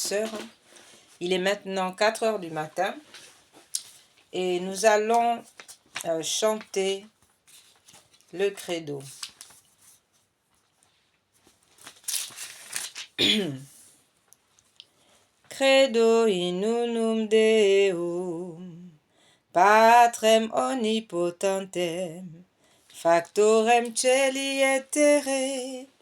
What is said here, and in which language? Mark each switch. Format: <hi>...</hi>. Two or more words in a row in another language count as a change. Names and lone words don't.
<fr>sœurs, il est maintenant 4 heures du matin et nous allons chanter le credo.</fr> <la>Credo in unum Deum, Patrem omnipotentem, factorem celi et terrae,</la>